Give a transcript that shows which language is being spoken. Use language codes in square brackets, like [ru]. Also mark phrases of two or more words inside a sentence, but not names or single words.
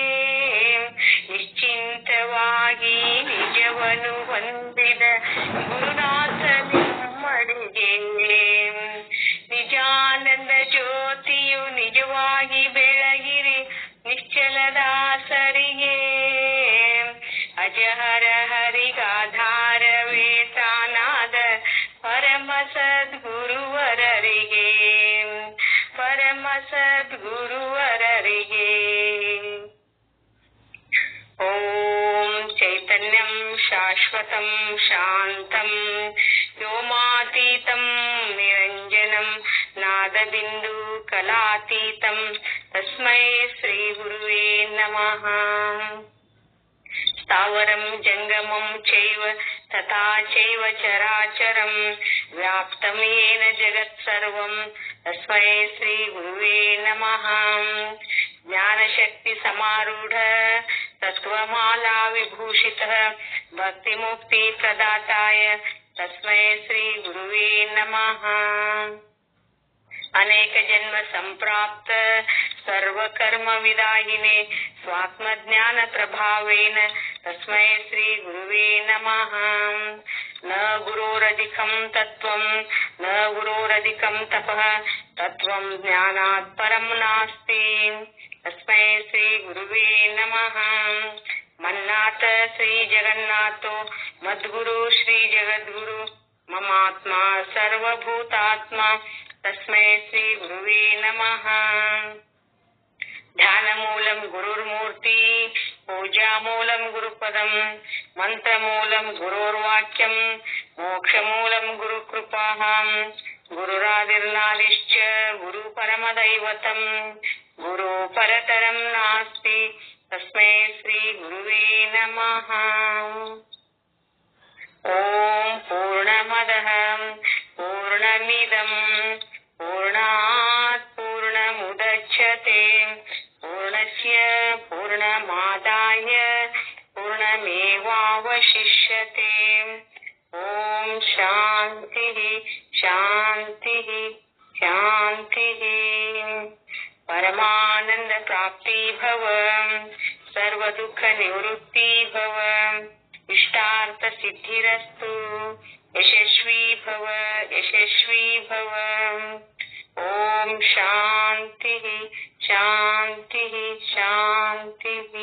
[kn] ನಿಶ್ಚಿಂತವಾಗಿ ನಿಜವನ್ನು ಹೊಂದಿದ ಗುರುನಾಥ ನಿಮ್ಮಡಿಗೆ, ನಿಜಾನಂದ ಜ್ಯೋತಿಯು ನಿಜವಾಗಿ ಬೆಳಗಿರಿ ನಿಶ್ಚಲದಾಸರಿಗೆ, ಅಜಹರ ಹರಿಗಾಧಾರವೇ ತಾನಾದ ಪರಮ ಸದ್ಗುರುವರರಿಗೆ. ಸದ್ಗುರುವರರಿಗೆ. [sa] ಓಂ ಚೈತನ್ಯಂ ಶಾಶ್ವತಂ ಶಾಂತಂ ವ್ಯೋಮಾತೀತಂ ನಿರಂಜನಂ ನಾದಬಿಂದು ಕಲಾತೀತಂ ತಸ್ಮೈ ಶ್ರೀ ಗುರುವೇ ನಮಃ. ಸ್ಥಾವರಂ ಜಂಗಮಂ ಚೈವ ತಥಾ ಚೈವ ಚರಾಚರಂ ವ್ಯಾಪ್ತಂ ಯೇನ ಜಗತ್ ಸರ್ವಂ ತಸ್ಮೈ ಶ್ರೀ ಗುರುವೇ ನಮಃ. ಜ್ಞಾನಶಕ್ತಿ ಸಮಾರೂಢ ತತ್ವಮಾಲಾ ವಿಭೂಷಿತಃ ಭಕ್ತಿ ಮುಕ್ತಿ ಪ್ರದಾತಾಯ ತಸ್ಮೈ ಶ್ರೀ ಗುರುವೇ ನಮಃ. ಅನೇಕ ಜನ್ಮ ಸಂಪ್ರಾಪ್ತ ಸರ್ವಕರ್ಮ ವಿದಾಯಿನೇ ಸ್ವಾತ್ಮಜ್ಞಾನ ಪ್ರಭಾವೇನ ತಸ್ಮೈ ಶ್ರೀ ಗುರುವೇ ನಮಃ. ನ ಗುರೋರಧಿಕಂ ತತ್ವಂ ನ ಗುರೋರಧಿಕಂ ತಪಃ ತತ್ವಂ ಜ್ಞಾನಾತ್ ಪರಂ ನಾಸ್ತಿ ತಸ್ಮೈ ಶ್ರೀ ಗುರುವೇ ನಮಃ. ಮನ್ನಾಥ ಶ್ರೀ ಜಗನ್ನಾಥೋ ಮದ್ಗುರು ಶ್ರೀ ಜಗದ್ಗುರು ಮಮಾತ್ಮ ಸರ್ವಭೂತಾತ್ಮ ತಸ್ಮೈ ಶ್ರೀ ಗುರುವೇ ನಮಃ. ಧ್ಯಾನಮೂಲಂ ಗುರುರ್ಮೂರ್ತಿ ಪೂಜಾಮೂಲಂ ಗುರುಪದಂ ಮಂತ್ರಮೂಲಂ ಗುರೋರ್ವಾಕ್ಯಂ ಮೋಕ್ಷಮೂಲಂ ಗುರುಕೃಪಾಃ ಗುರುರಾದಿರ್ನಾದಿಶ್ಚ ಗುರು ಪರಮದೈವತಂ ಗುರು ಪರತರಂ ನಾಸ್ತಿ ತಸ್ಮೈ ಶ್ರೀ ಗುರುವೇ ನಮಃ. ಓಂ ಪೂರ್ಣಮದಃ ಪೂರ್ಣಮಿದಂ ಪೂರ್ಣಾತ್ ಪೂರ್ಣಮುದಚ್ಯತೆ ಪೂರ್ಣಸ್ಯ ಪೂರ್ಣಮಾದಾಯ ಪೂರ್ಣಮೇವಾವಶಿಷ್ಯತೆ. ಓಂ ಶಾಂತಿ ಶಾಂತಿ ಶಾಂತಿ. ಪರಮಾನಂದ ಪ್ರಾಪ್ತಿ ಭವ ಸರ್ವ ದುಃಖ ನಿವೃತ್ತಿ ಭವ ಇಷ್ಟಾರ್ಥ ಸಿದ್ಧಿರಸ್ತು ಯಶಸ್ವಿ ಭವ ಯಶಸ್ವಿ ಭವ. ಓಂ ಶಾಂತಿ ಶಾಂತಿ ಶಾಂತಿ.